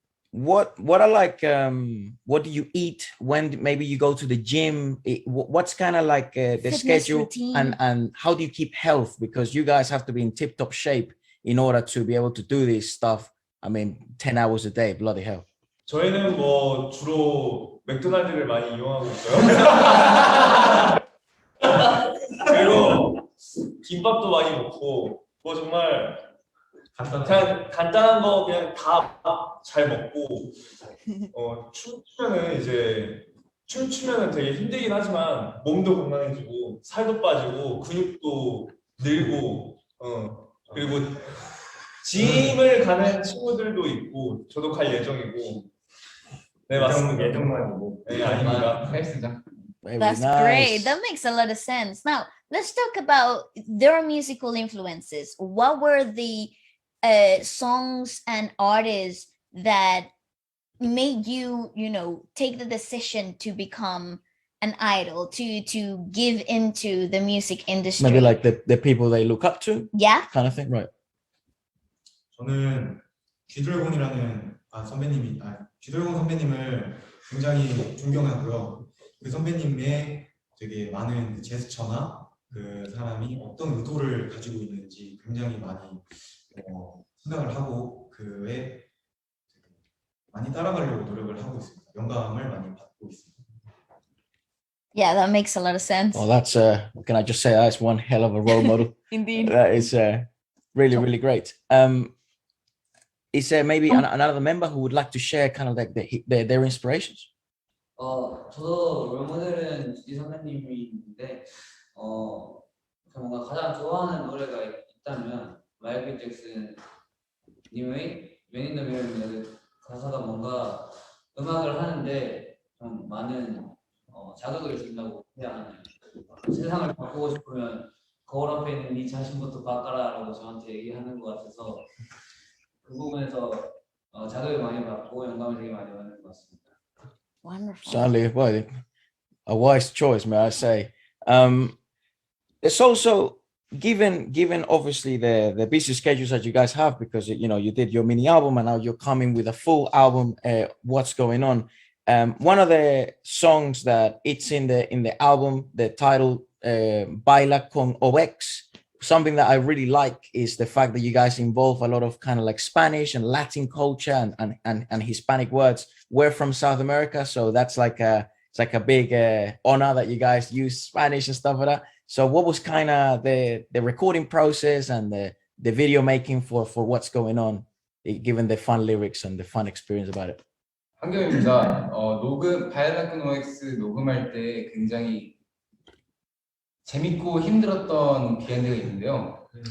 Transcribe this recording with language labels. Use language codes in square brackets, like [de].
[en] What I like, what do you eat when maybe you go to the gym? What's kind of like the Fitness schedule routine. and how do you keep health? Because you guys have to be in tip-top shape in order to be able to do this stuff. I mean, 10 hours a day, bloody hell. [ko] 저희는 뭐 주로 맥도날드를 많이 이용하고 있어요. 그리고 김밥도 많이 먹고 뭐 정말 그냥 간단한 거 그냥 다 잘 먹고 춤추면은 되게 힘들긴 하지만 몸도 건강해지고 살도 빠지고 근육도 늘고 그리고 짐을 가는 친구들도 있고 저도 갈 예정이고 네 맞습니다. 예정만이고 네 아닙니다. 헬스장. [en] Very That's nice. great. That makes a lot of sense. Now, let's talk about their musical influences. What were the songs and artists that made you, take the decision to become an idol, to give into the music industry? Maybe like the people they look up to, Yeah? kind of thing, right? [ko] 저는 쥐드래곤이라는 쥐드래곤 선배님을 굉장히 존경하고요. 그 선배님의 되게 많은 제스처나 그 사람이 어떤 의도를 가지고 있는지 굉장히 많이 생각을 하고 그에 많이 따라가려고 노력을 하고 있습니다. 영감을 많이 받고 있습니다. [en] Yeah, that makes a lot of sense. Well, that's can I just say that's one hell of a role model. Indeed. That is really, really great. Is there maybe another member who would like to share kind of like their inspirations? [ko] 저도 롤모델은 주디 선배님인데, 뭔가 가장 좋아하는 노래가 있다면 마이클 잭슨 님의 맨 인 더 미러입니다. 가사가 뭔가 음악을 하는데 좀 많은 자극을 준다고 해야 하나요? 세상을 바꾸고 싶으면 거울 앞에 있는 네 자신부터 바꿔라라고 저한테 얘기하는 것 같아서 그 부분에서 자극을 많이 받고 영감을 되게 많이 받는 것 같습니다. [en] Wonderful. Certainly, well, a wise choice, may I say. It's also given obviously the busy schedules that you guys have, because you did your mini album and now you're coming with a full album. What's going on? One of the songs that it's in the album, the title Baila con OMEGAX. Something that I really like is the fact that you guys involve a lot of kind of like Spanish and Latin culture and Hispanic words. We're from South America, so that's like it's like a big honor that you guys use Spanish and stuff like that. So what was kind of the recording process and the video making for what's going on, given the fun lyrics and the fun experience about it? [ko] 한겸입니다. 바이올라 콘 OMEGAX 녹음할 때 굉장히 재밌고 힘들었던 비하인드가 있는데요.